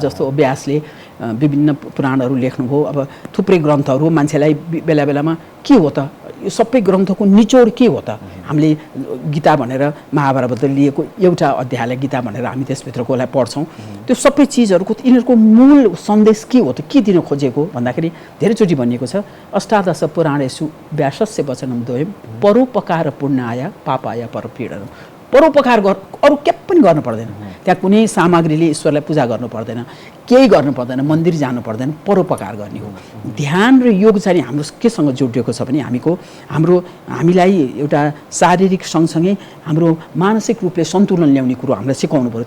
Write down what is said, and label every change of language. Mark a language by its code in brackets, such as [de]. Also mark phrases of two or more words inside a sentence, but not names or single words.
[ne] जस्तो व्यासले विभिन्न पुराणहरू लेख्नुभयो, अब थुप्रै ग्रन्थहरू मान्छेलाई बेला बेलामा के हो त यो सबै ग्रन्थको निचोड के हो त, हामीले गीता भनेर महाभारतबाट लिएको एउटा अध्यायलाई गीता भनेर हामी त्यसभित्रकोलाई पढ्छौँ, त्यो सबै चिजहरूको यिनीहरूको मूल सन्देश के हो त, के दिन खोजेको भन्दाखेरि धेरैचोटि भनिएको छ [sa] अष्टादश पुराणेषु व्यासस्य वचनं द्वयं परोपकार पुण्याय पापाय परपीडनम्। [ne] परोपकार अरू के पनि गर्नु पर्दैन, त्यहाँ कुनै सामग्रीले ईश्वरलाई पूजा गर्नु पर्दैन, केही गर्नु पर्दैन, मन्दिर जानु पर्दैन, परोपकार गर्ने हो। ध्यान र योग चाहिँ हाम्रो केसँग जोडिएको छ भने हामीलाई एउटा शारीरिक सँगसँगै हाम्रो मानसिक रूपले सन्तुलन ल्याउने कुरो हामीलाई सिकाउनु पऱ्यो।